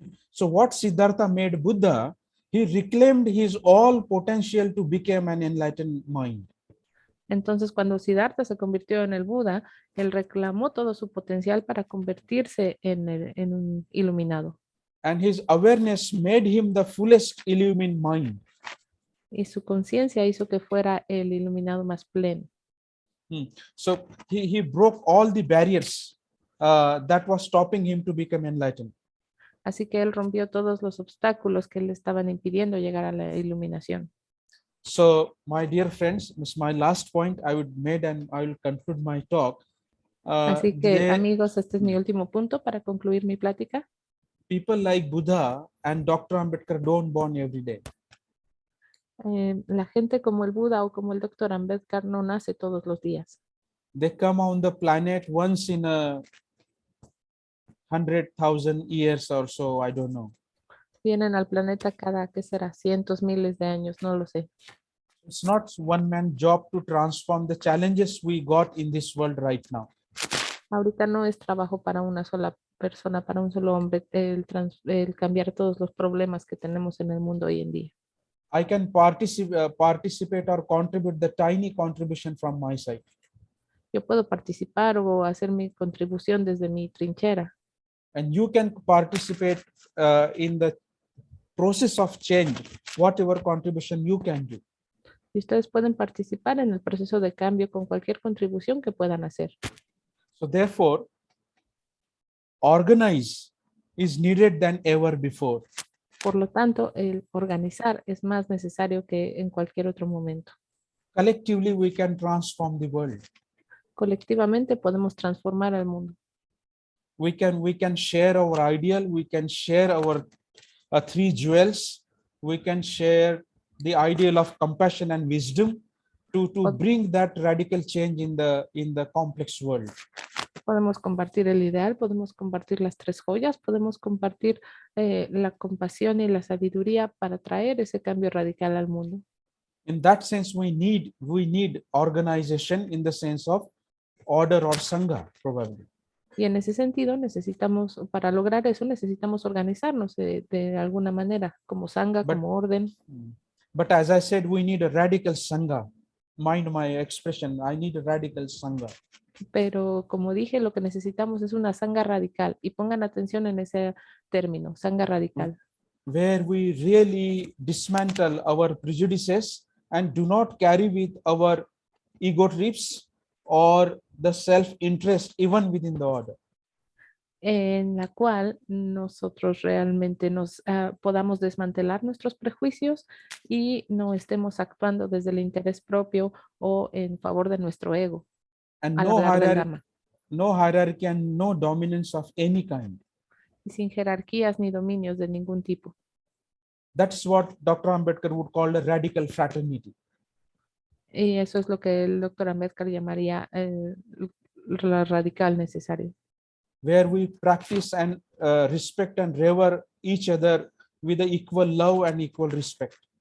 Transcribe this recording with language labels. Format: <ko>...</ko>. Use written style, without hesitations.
<en>So what Siddhartha made Buddha, he reclaimed his all potential to become an enlightened mind.</en> <es>Entonces, cuando Siddhartha se convirtió en el Buda, él reclamó todo su potencial para convertirse en un iluminado.</es> <en>And his awareness made him the fullest illumined mind.</en> <es>Y su conciencia hizo que fuera el iluminado más pleno.</es> <en>So he broke all the barriers that was stopping him to become enlightened.</en> <es>Así que él rompió todos los obstáculos que le estaban impidiendo llegar a la iluminación.</es> <en>So, my dear friends, this is my last point I would made, and I will conclude my talk.</en> <es>Así que, amigos, este es mi último punto para concluir mi plática.</es> <en>People like Buddha and Dr. Ambedkar don't born every day.</en> <es>La gente como el Buda o como el Dr. Ambedkar no nace todos los días.</es> <en>They come on the planet once in 100,000 years or so, I don't know.</en> <es>Vienen al planeta cada, ¿qué será? Cientos, miles de años, no lo sé.</es> <en>It's not one man job to transform the challenges we got in this world right now.</en> <es>Ahorita no es trabajo para una sola persona, para un solo hombre, el cambiar todos los problemas que tenemos en el mundo hoy en día.</es> <en>I can participate or contribute the tiny contribution from my side.</en> <es>Yo puedo participar o hacer mi contribución desde mi trinchera.</es> <en>And you can participate in the process of change, whatever contribution you can do.</en> <es>Y ustedes pueden participar en el proceso de cambio con cualquier contribución que puedan hacer.</es> <en>So therefore, organize is needed than ever before.</en> <es>Por lo tanto, el organizar es más necesario que en cualquier otro momento.</es> <en>Collectively, we can transform the world.</en> <es>Colectivamente podemos transformar al mundo.</es> <en>We can share our ideal. We can share our three jewels. We can share the ideal of compassion and wisdom to bring that radical change in the complex world.</en> <es>Podemos compartir el ideal, podemos compartir las tres joyas, podemos compartir la compasión y la sabiduría para traer ese cambio radical al mundo.</es> <en>In that sense, we need organization in the sense of order or sangha, probably.</en> <es>Y en ese sentido necesitamos, para lograr eso, necesitamos organizarnos de alguna manera, como sangha, como orden.</es> <en>But as I said, we need a radical sangha. Mind my expression, I need a radical sangha.</en> <es>Pero como dije, lo que necesitamos es una sangha radical. Y pongan atención en ese término, sangha radical.</es> <en>Where we really dismantle our prejudices and do not carry with our ego trips or the self-interest even within the order.</en> <es>En la cual nosotros realmente podamos desmantelar nuestros prejuicios y no estemos actuando desde el interés propio o en favor de nuestro ego.</es> <en>And</en> <es>al hablar del Dharma.</es> <en>no hierarchy and no dominance of any kind.</en> <es>Y sin jerarquías ni dominios de ningún tipo.</es> <en>That's what Dr. Ambedkar would call a radical fraternity.</en> <es>Y eso es lo que el Dr. Ambedkar llamaría la radical necesaria.</es> <en>Where we practice and respect and revere each other with the equal love and equal respect.</en>